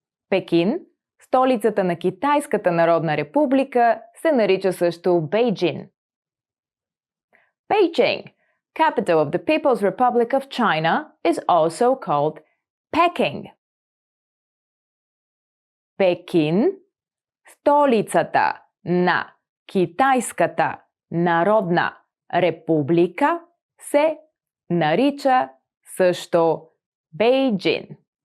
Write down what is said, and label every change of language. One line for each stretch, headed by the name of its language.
Bulgarian: Пекин, столицата на Китайската народна република, се нарича също Бейджин.
English: Beijing, capital of the People's Republic of China, is also called Peking.
Bulgarian: Пекин, столицата на Китайската народна република, се нарича също Beijing.